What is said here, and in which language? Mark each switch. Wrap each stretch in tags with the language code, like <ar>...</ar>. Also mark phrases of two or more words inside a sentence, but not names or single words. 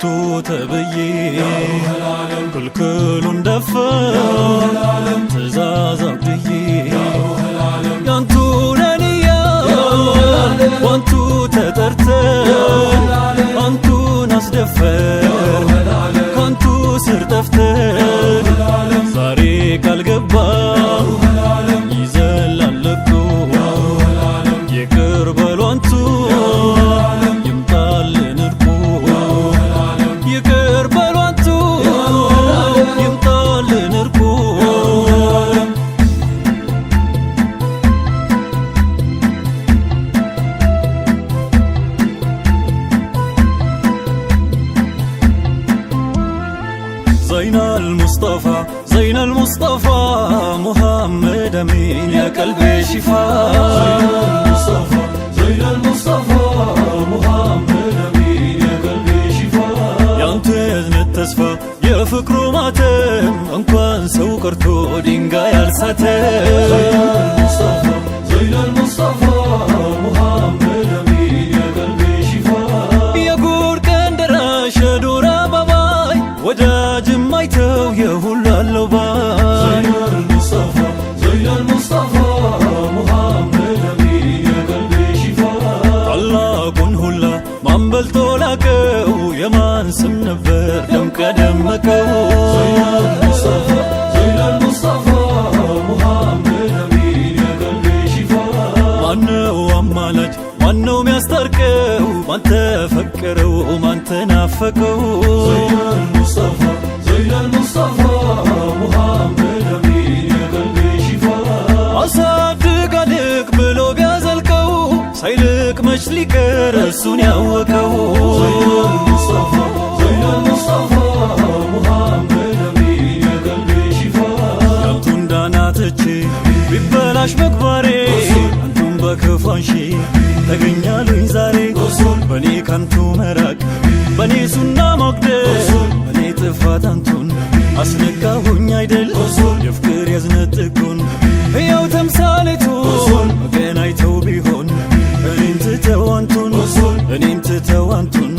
<am>ተብዬ ክልክሉን ደፈር ትእዛዝ አብድዬ ያንቱ ነንያ ዋንቱ ተጠርተን አንቱን አስደፈር ካንቱ ስር ጠፍተን ዛሬ ካልገባ ይዘላለቁ ይቅር በሉ አንቱ ይምጣልን እርቁ ይቅር በሉ አንቱ ይምጣልን እርቁ</am> <ar>زين المصطفى محمد أمين يا قلبي شفاء زين المصطفى محمد أمين يا قلبي شفاء</ar> <am>ያንተ እዝነት ተስፋ የፍቅሩ ማተም እንኳን ሰው ቀርቶ ድንጋይ ያልሳተ</am> <ar>زين المصطفى محمد أمين يا قلبي شفاء</ar> <am>የጉር ቀን ደራሽ ዱር አበባይ ወዳጅም አይተው የሁሉ አለው ባይ</am> <ar>زين المصطفى محمد أمين يا قلبي شفاء</ar> <am>ታላቁን ሁላ ማን በልጦ ላቀው የማን ስም ነበር ደምቀ ደመቀው</am> <ar>زين المصطفى محمد أمين يا قلبي شفاء</ar> <am>ማነው አማላጅ ማነው ሚያስታርቀው ማን ተፈቀረው ማን ተናፈቀው</am> <ar>زين المصطفى محمد أمين يا قلبي شفاء</ar> <am>አሳድግ አድግ ብሎ ቢያዘልቀው ሳይልቅ መች ሊቀር እሱን ያወቀው</am> <ar>زين المصطفى محمد أمين يا قلبي شفاء</ar> <am>ያንቱን ዳናትቼ ቢበላሽ ምግባሬ አንቱን በክፋንሺ ተገኛሉኝ ዛሬ በኔ ካንቱ መራቅ በኔ ሱና ማጉደል በኔ ጥፋት አንቱን አስነካሁኝ አይደል የፍቅር የዝነት ጥጉን ሕያው ተምሳሌቱ ወገን አይተው ቢሆን እኔን ትተው አንቱን እኔን ትተው አንቱን</am>